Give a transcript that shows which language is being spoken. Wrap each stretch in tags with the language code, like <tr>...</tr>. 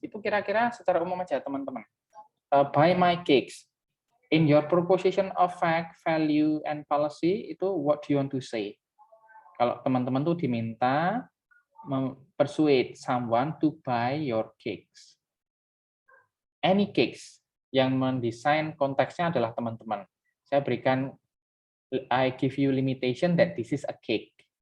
<id>Itu kira-kira secara umum aja teman-teman.</id> <en>Buy my cakes. In your proposition of fact, value, and policy, itu what do you want to say?</en> <id>Kalau teman-teman tuh diminta</id> <en>persuade someone to buy your cakes.</en> <id>Any cakes yang mendesain konteksnya adalah teman-teman. Saya berikan,</id> <en>I give you limitation that this is a cake.</en>